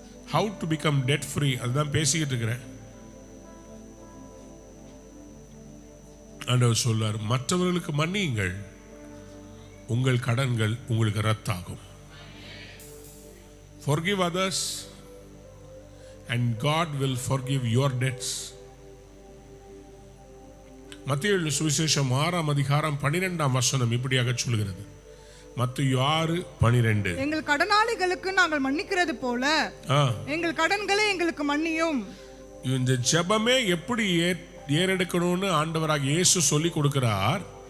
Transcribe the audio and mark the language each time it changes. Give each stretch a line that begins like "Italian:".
English: How to become debt free,
Tamil: அதுதான் பேசிக்கிட்டு இருக்கிறேன். ஆண்டவர் சொல்றார், மற்றவர்களுக்கு மன்னியுங்கள், உங்கள் கடன்கள் உங்களுக்கு ரத்தாகும்.
English: Forgive others and God will forgive your debts.
Tamil: மத்தேயு சுவிசேஷம் 6:12 இப்படியாக சொல்கிறது. மத்தேயு 6:12, எங்கள் கடனாளிகளுக்கு நாங்கள் மன்னிக்கிறது போல எங்கள் கடன்களை எங்களுக்கு மன்னியும். இந்த ஜெபமே எப்படி ஏறெடுக்கணும்னு ஆண்டவராக இயேசு சொல்லி கொடுக்கிறார்.